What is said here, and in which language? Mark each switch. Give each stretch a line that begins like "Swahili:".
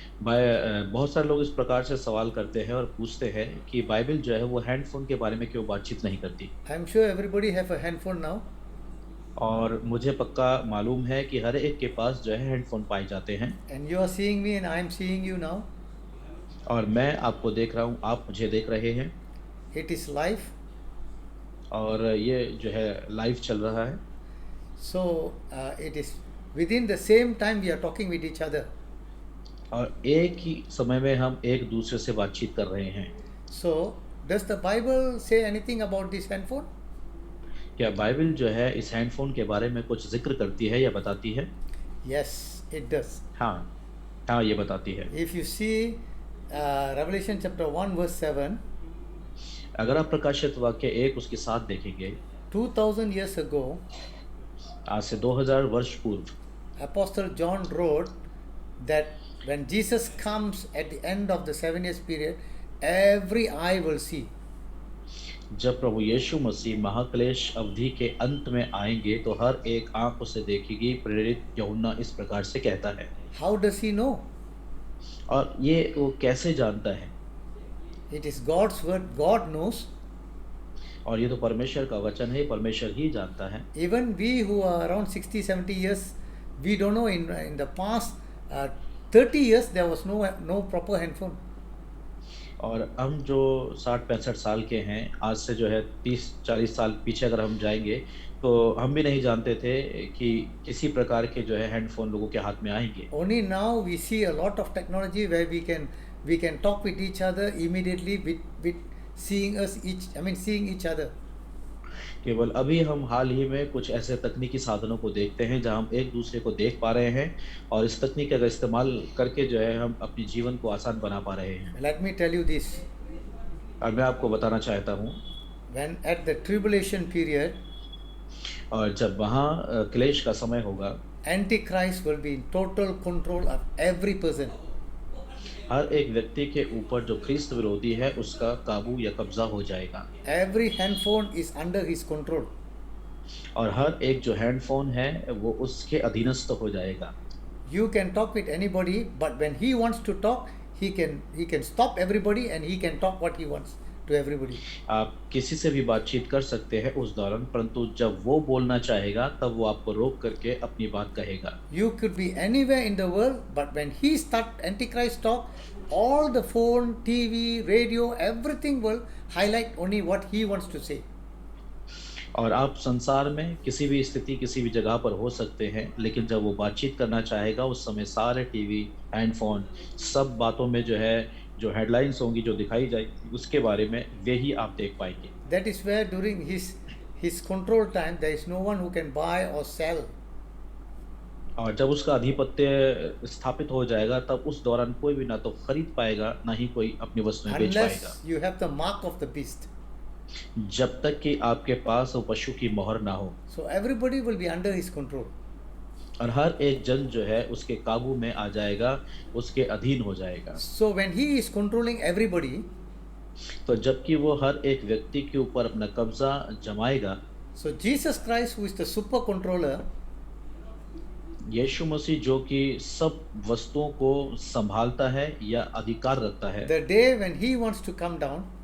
Hindi: बहुत सारे लोग इस प्रकार से सवाल करते हैं और पूछते हैं कि बाइबल जो है वो हैंडफोन के बारे में क्यों बातचीत नहीं करती।
English: I'm sure everybody have a handphone now.
Hindi: और मुझे पक्का मालूम है कि हर एक के पास जो है हैंडफोन पाए जाते हैं।
English: And you are seeing me and I am seeing you now.
Hindi: और मैं आपको देख रहा हूँ, आप मुझे देख रहे हैं।
English: It is live.
Hindi: और ये जो है लाइव चल रहा है।
English: So it is within the same time we are talking with each other.
Hindi: और एक ही समय में हम एक दूसरे से बातचीत कर रहे हैं।
English: So does the Bible say anything about this handphone?
Hindi: क्या बाइबल जो है इस हैंडफोन के बारे में कुछ जिक्र करती है या बताती है?
English: Yes, it does.
Hindi: हाँ, हाँ ये बताती है।
English: If you see Revelation chapter 1 verse 7,
Hindi: अगर आप प्रकाशित वाक्य 1 उसके 7 देखेंगे,
English: 2000 years ago,
Hindi: आज से 2000 वर्ष पूर्व
English: Apostle John wrote that when Jesus comes at the end of the 7 years period, every eye will see.
Hindi: जब प्रभु यीशु मसीह महाक्लेश अवधि के अंत में आएंगे तो हर एक आंख उसे देखेगी, प्रेरित यूहन्ना इस प्रकार से कहता है।
English: How does he know?
Hindi: और ये वो कैसे जानता है?
English: It is God's word. God knows.
Hindi: और ये तो परमेश्वर का वचन है, परमेश्वर ही जानता है।
English: Even we who are around 60-70 years, we don't know in the past 30 years there was no proper handphone.
Hindi: और हम जो 60-65 साल के हैं, आज से जो है 30-40 साल पीछे अगर हम जाएंगे तो हम भी नहीं जानते थे कि किसी प्रकार के जो है हैंडफोन लोगों के हाथ में आएंगे।
English: Only now we see a lot of technology where we can talk with each other immediately with seeing each other.
Hindi: केवल अभी हम हाल ही में कुछ ऐसे तकनीकी साधनों को देखते हैं जहां हम एक दूसरे को देख पा रहे हैं और इस तकनीक का इस्तेमाल करके जो है हम अपने जीवन को आसान बना पा रहे हैं।
English: Let me tell you this.
Hindi: और मैं आपको बताना चाहता हूं,
English: When at the tribulation period,
Hindi: और जब वहाँ क्लेश का समय होगा,
English: Antichrist will be in total control of every person.
Hindi: हर एक व्यक्ति के ऊपर जो ख्रिस्त विरोधी है उसका काबू या कब्जा हो जाएगा।
English: Every handphone is under his control.
Hindi: और हर एक जो हैंडफ़ोन है वो उसके अधीनस्थ हो जाएगा।
English: You can talk with anybody, but when he wants to talk, he can stop everybody and he can talk what he wants to everybody.
Hindi: आप किसी से भी बातचीत कर सकते हैं उस दौरान, परंतु जब वो बोलना चाहेगा तब वो आपको रोक करके अपनी बात कहेगा।
English: You could be anywhere in the world, but when he start Antichrist talk, all the phone, TV, radio, everything will highlight only what he wants to say.
Hindi: और आप संसार में किसी भी स्थिति, किसी भी जगह पर हो सकते हैं, लेकिन जब वो बातचीत करना चाहेगा उस समय सारे टीवी, हैंडफ़ोन सब बातों में जो है, जो हेडलाइन्स होंगी, जो दिखाई जाएगी उसके बारे में वे ही आप देख पाएँगे।
English: That is where during his control time, there is no one who can buy or sell.
Hindi: और जब उसका आधिपत्य स्थापित हो जाएगा तब उस दौरान कोई भी ना तो खरीद पाएगा, ना ही कोई अपनी वस्तुएँ बेच पाएगा।
English: Unless you have the mark of the beast.
Hindi: जब तक कि आपके पास वो पशु की मोहर ना हो।
English: So everybody will be under his control.
Hindi: और हर एक जन जो है उसके काबू में आ जाएगा, उसके अधीन हो जाएगा।
English: So when he is controlling everybody,
Hindi: तो जबकि वो हर एक व्यक्ति के ऊपर अपना कब्ज़ा जमाएगा,
English: so Jesus Christ, who is the super controller,
Hindi: यीशु मसीह जो कि सब वस्तुओं को सँभालता है या अधिकार रखता है,
English: the day when he wants to come down,